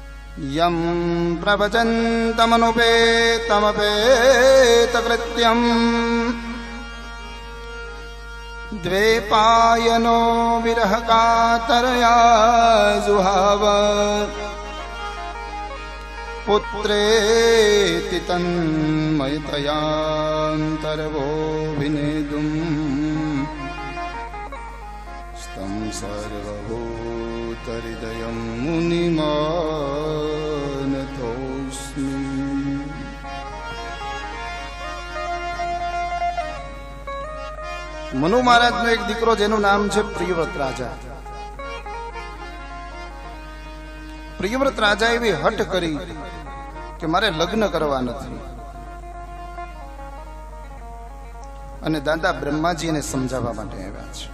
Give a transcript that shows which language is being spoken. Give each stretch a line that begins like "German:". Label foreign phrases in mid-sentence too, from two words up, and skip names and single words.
Sanskrit: यं प्रवचन्तमनुपेतमपेतकृत्यम् द्वैपायनो विरहकातरया जुहाव पुत्रेति तन्मयतयान्तर्वोऽभिनेदुम् स्तं सर्वभूतहृदयं मुनिमानतोऽस्मि।
Gujarati: મનુ મહારાજનો એક દીકરો જેનું નામ છે પ્રિયવ્રત રાજા. પ્રિયવ્રત રાજા એવી હઠ કરી કે મારે લગ્ન કરવા નથી, અને દાદા બ્રહ્માજી એને સમજાવવા માટે આવ્યા છે.